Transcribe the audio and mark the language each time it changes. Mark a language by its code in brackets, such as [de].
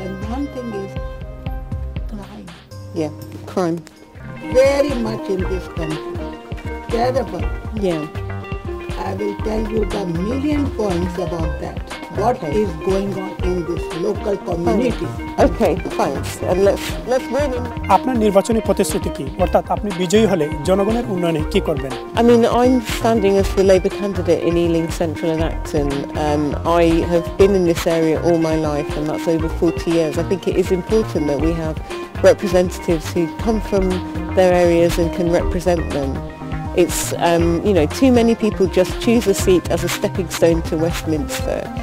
[en] And one thing is crime. Yeah, crime. Very much in this country. Terrible. Yeah. I will tell you the million points about that. What is going on in this local community. Okay, thanks. And let's win. [bn] আপনার নির্বাচনী প্রতিশ্রুতি কি? অর্থাৎ আপনি বিজয়ী হলে জনগণের উন্নয়নে কি করবেন? [en] I mean, I'm standing as the Labour candidate in Ealing Central and Acton. I have been in this area all my life, and that's over 40 years. I think it is important that we have representatives who come from their areas and can represent them. It's, you know, too many people just choose a seat as a stepping stone to Westminster.